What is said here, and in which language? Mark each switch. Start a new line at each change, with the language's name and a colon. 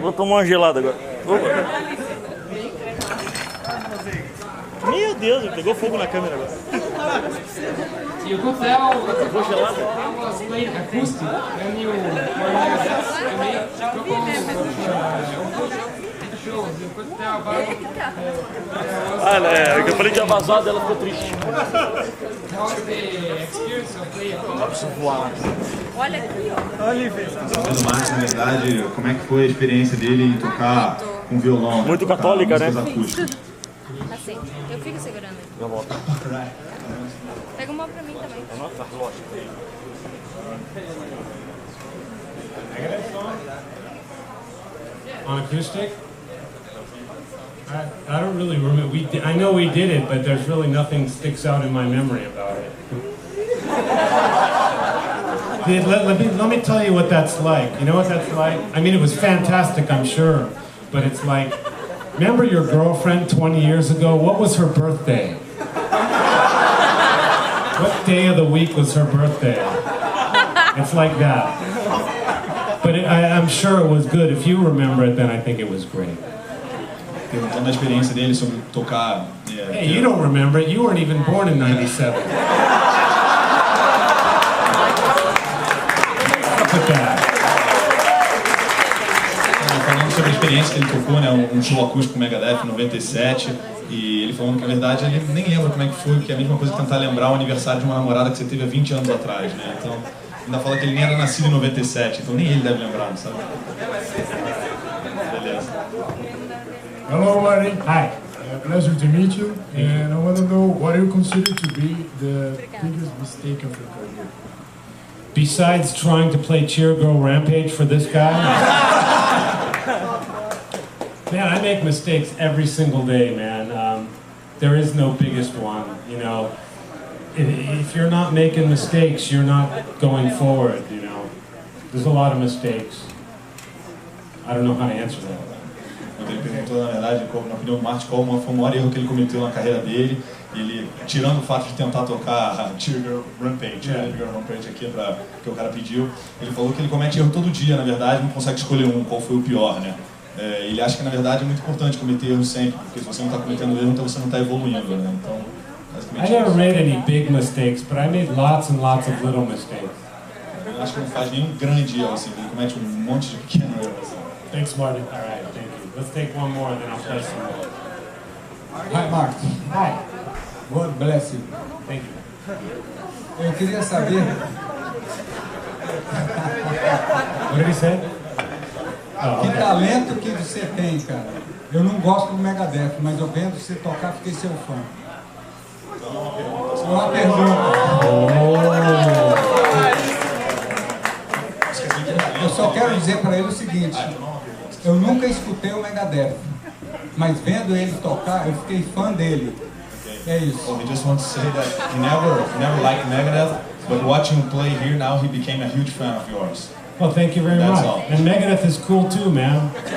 Portuguese: Vou tomar uma gelada agora. Meu Deus, ele pegou fogo na câmera agora.
English: You could tell
Portuguese: Ficou gelada.
English: I was playing acoustic when you shows. You could tell about
Portuguese: Ah, né? Eu falei que tinha vazado, ela ficou triste.
English: how the experience of playing acoustic.
Portuguese: Olha aqui, ó. Olha, o Marty, na verdade, como é que foi a experiência dele em tocar com violão? Muito católica, né? Assim, eu fico segurando aqui. Já volto. Pega uma pra mim também. Nossa, lógico.
English: On acoustic? I don't really remember. I know we did it, but there's really nothing sticks out in my memory about it. Let me tell you what that's like. You know what that's like? I mean, it was fantastic, I'm sure, but it's like, remember your girlfriend 20 years ago? What was her birthday? What day of the week was her birthday? It's like that. But I'm sure it was good. If you remember it, then I think it was great.
Portuguese: Perguntando a experiência dele sobre tocar.
English: Hey, you don't remember it. You weren't even born in 97.
Portuguese: Falando sobre a experiência que ele tocou, né, um show acústico com Megadeth em 97, e ele falando que na verdade ele nem lembra como é que foi, que é a mesma coisa que tentar lembrar o aniversário de uma namorada que você teve há 20 anos atrás, né? Então, ainda fala que ele nem era nascido em 97, então nem ele deve lembrar, sabe? Beleza.
English: Hello, Marty. Hi. Pleasure to meet you. And I want to know what you consider to be the biggest mistake of your career. Besides trying to play Cheer Girl Rampage for this guy? Man, I make mistakes every single day, man. There is no biggest one, you know. If you're not making mistakes, you're not going forward, you know. There's a lot of mistakes. I don't know how to answer that.
Portuguese: Ele perguntou, na verdade, na opinião do Marty, qual foi o maior erro que ele cometeu na carreira dele. Ele, tirando o fato de tentar tocar Cheer Girl Rampage, aqui, que o cara pediu, ele falou que ele comete erro todo dia, na verdade, não consegue escolher qual foi o pior, né? Ele acha que, na verdade, é muito importante cometer erro sempre, porque se você não está cometendo erro, então você não está evoluindo, né? Então, basicamente...
English: I never made any big mistakes, but I made lots and lots of little mistakes.
Portuguese: Eu acho que não faz nenhum grande erro, assim, ele comete um monte de pequeno erro, assim.
English: Thanks, Marty. All right, thank you. Let's take one more, and then I'll play some more. Hi, Mark. Hi. God bless you. Thank you.
Portuguese: Eu queria saber.
English: What did he say?
Portuguese: Que talento que você tem, cara. Eu não gosto do Megadeth, mas eu vendo você tocar, fiquei seu fã. Uma pergunta. Eu só quero dizer para ele o seguinte: eu nunca escutei o Megadeth, mas vendo ele tocar, eu fiquei fã dele. É isso.
English: So he just wants to say that he never liked Megadeth, but watching him play here now, he became a huge fan of yours. Well, thank you very That's much. all. And Megadeth is cool too, man.